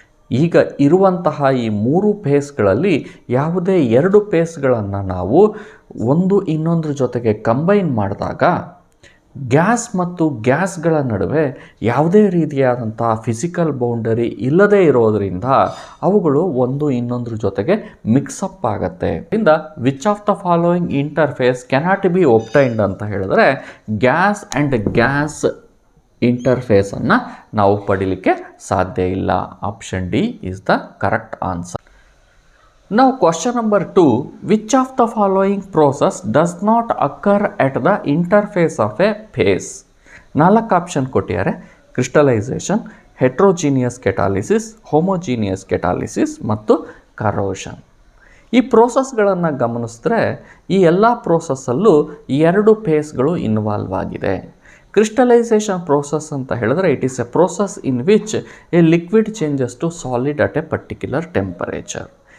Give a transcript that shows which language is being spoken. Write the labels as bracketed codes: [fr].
[kn] ಈಗ ಇರುವಂತಹ ಈ 3 ಫೇಸ್ಗಳಲ್ಲಿ ಯಾವುದೇ 2 ಫೇಸ್ಗಳನ್ನು ನಾವು ಒಂದು ಇನ್ನೊಂದ್ರ ಜೊತೆಗೆ ಕಂಬೈನ್ ಮಾಡಿದಾಗ ಗ್ಯಾಸ್ ಮತ್ತು ಗ್ಯಾಸ್ಗಳ ನಡುವೆ ಯಾವುದೇ ರೀತಿಯಾದಂಥ ಫಿಸಿಕಲ್ ಬೌಂಡರಿ ಇಲ್ಲದೇ ಇರೋದರಿಂದ ಅವುಗಳು ಒಂದು ಇನ್ನೊಂದ್ರ ಜೊತೆಗೆ ಮಿಕ್ಸಪ್ ಆಗುತ್ತೆ. ಇಂದ [en] which of the following interface cannot be obtained [kn] ಅಂತ ಹೇಳಿದ್ರೆ [en] gas and gas [kn] ಇಂಟರ್ಫೇಸನ್ನು ನಾವು ಪಡೀಲಿಕ್ಕೆ ಸಾಧ್ಯ ಇಲ್ಲ. [en] Option D is the correct answer. Now question number 2, which of the following process does not occur at the interface of a phase? [kn] 4 option ಕೊಟ್ಟಿದ್ದಾರೆ: crystallisation, heterogeneous ಕೆಟಾಲಿಸಿಸ್, homogeneous ಕೆಟಾಲಿಸಿಸ್ ಮತ್ತು corrosion. ಈ ಪ್ರೋಸೆಸ್ಗಳನ್ನು ಗಮನಿಸಿದ್ರೆ ಈ ಎಲ್ಲ ಪ್ರೋಸೆಸ್ಸಲ್ಲೂ 2 ಫೇಸ್ಗಳು ಇನ್ವಾಲ್ವ್ ಆಗಿದೆ. ಕ್ರಿಸ್ಟಲೈಸೇಷನ್ ಪ್ರೋಸೆಸ್ ಅಂತ ಹೇಳಿದ್ರೆ [en] It is a process in which a liquid changes to solid at a particular temperature.